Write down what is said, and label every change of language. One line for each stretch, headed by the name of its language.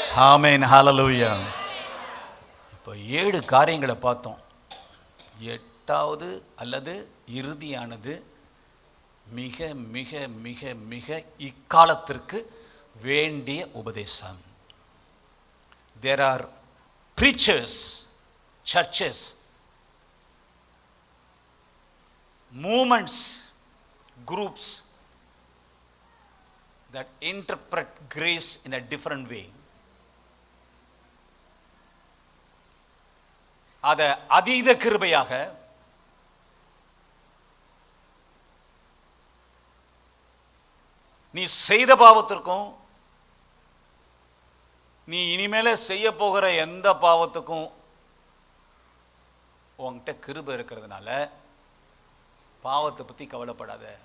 Tamil: ஆமென், ஹalleluya. இப்போ 7 காரியங்களை பார்த்தோம். 8வது அல்லது இறுதியானது மிக மிக மிக மிக இக்காலத்திற்கு வேண்டிய உபதேசம்.
English: There are preachers, churches, movements, groups that interpret grace in a different way.
Tamil: அத அதீத கிருபையாக, நீ செய்த பாவத்திற்கும் நீ இனிமேல செய்ய போகிற எந்த பாவத்துக்கும் உன்கிட்ட கிருபை இருக்கிறதுனால பாவத்தை பத்தி கவலைப்படாத.